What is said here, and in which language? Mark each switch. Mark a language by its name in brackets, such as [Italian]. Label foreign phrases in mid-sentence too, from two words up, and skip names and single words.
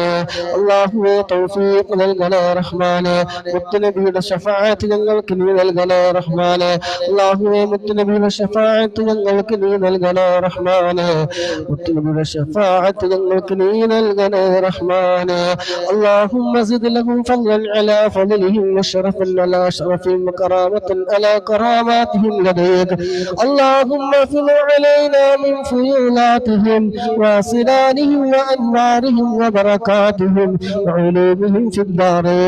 [Malayalam] അല്ലാഹുവേ തൗഫീഖ് നൽകണേ റഹ്മാനെ. മുത്തനബിയുടെ ശഫാഅത്ത് ഞങ്ങൾക്ക് നീ നൽകണേ റഹ്മാനെ. അല്ലാഹുവേ മുത്തനബിയുടെ ശഫാഅത്ത് ഞങ്ങൾക്ക് നീ നൽകണേ റഹ്മാനെ. മുത്തനബിയുടെ ശഫാഅത്ത് ഞങ്ങൾക്ക് നീ നൽകണേ റഹ്മാനെ. [Arabic] اللهم زد لهم فضلا على فضلهم وشرفا على شرفهم وكرامة على كراماتهم لديك. اللهم افض علينا من فيولاتهم واسرارهم وانوارهم وبركاتهم وعلومهم في الدارين.